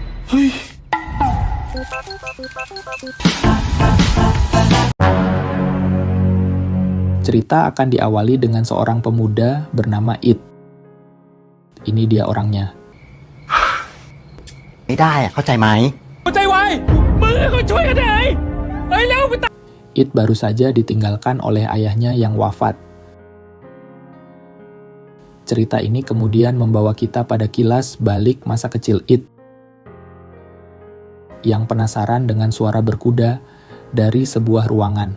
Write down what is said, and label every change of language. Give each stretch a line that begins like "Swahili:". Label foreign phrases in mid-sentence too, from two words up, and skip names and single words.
Indonesian: Cerita akan diawali dengan seorang pemuda bernama It. Ini dia orangnya.
Thai: ไม่ได้อะเข้าใจไหม
Indonesian: It baru saja ditinggalkan oleh ayahnya yang wafat. Cerita ini kemudian membawa kita pada kilas balik masa kecil It, yang penasaran dengan suara berkuda dari sebuah ruangan.